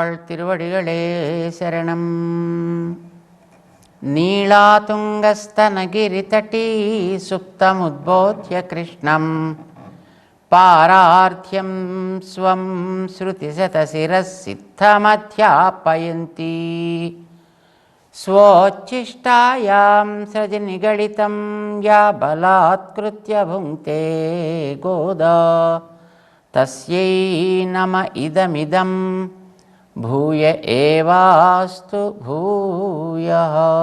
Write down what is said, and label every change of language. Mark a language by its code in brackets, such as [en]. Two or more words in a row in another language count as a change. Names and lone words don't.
[ta] திருவடிகளே சரணம். [sa] नीलातुङ्गस्तनगिरितटी सुप्तमुद्बोध्य कृष्णं पारार्थ्यं स्वं श्रुतिशतशिरसिद्धमध्यापयन्ती स्वोच्छिष्टायां स्रजिनिगलितं या बलात्कृत्य भुङ्क्ते गोदा तस्यै नम इदमिदं भूय एवास्तु भूयः.